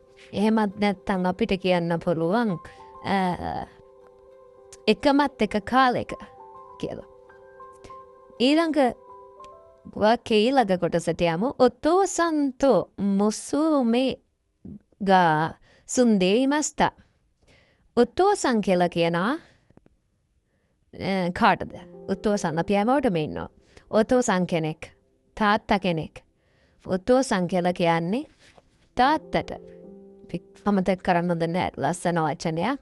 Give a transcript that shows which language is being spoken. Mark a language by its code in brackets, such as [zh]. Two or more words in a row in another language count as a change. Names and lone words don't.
[si] එහෙමත් නැත්නම් අපිට කියන්න පුළුවන් එකමත් එක කාලෙක කියලා. ඊළඟ වාක්‍යයේ ඊළඟ කොටසට යමු. [ja] お父さんと娘が住んでいました. [si] ඔතෝසන් කියලා කියනවා කාටද? ඔතෝසන් අපි හැමෝටම ඉන්නවා. ඔතෝසන් කෙනෙක්, තාත්තා කෙනෙක්. ඔතෝසන් කියලා කියන්නේ තාත්තට. අමතක කරන්න හොඳ නැහැ. ලස්සන වචනයක්.